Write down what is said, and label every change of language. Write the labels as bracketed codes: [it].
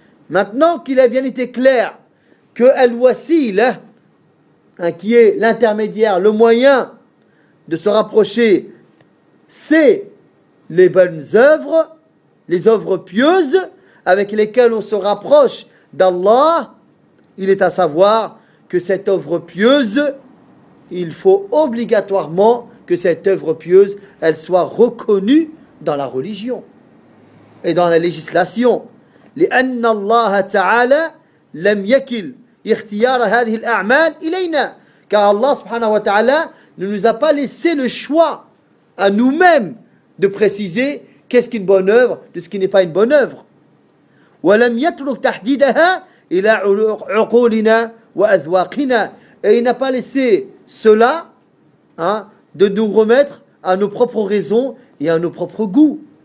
[fr] Maintenant qu'il a bien été clair que الْوَسِيلَ, hein, qui est l'intermédiaire, le moyen de se rapprocher, c'est les bonnes œuvres, les œuvres pieuses avec lesquelles on se rapproche d'Allah. Il est à savoir que cette œuvre pieuse, il faut obligatoirement que cette œuvre pieuse, elle soit reconnue dans la religion et dans la législation. [ar] لِأَنَّ اللَّهَ تَعَالَى لَمْ يَكِلْ اختيار هذه الأعمال إلينا. [fr] Car Allah subhanahu wa ta'ala ne nous a pas laissé le choix à nous-mêmes de préciser qu'est-ce qu'une bonne œuvre de ce qui n'est pas une bonne œuvre. Et il n'a pas laissé cela hein, de nous remettre à nos propres raisons et à nos propres goûts.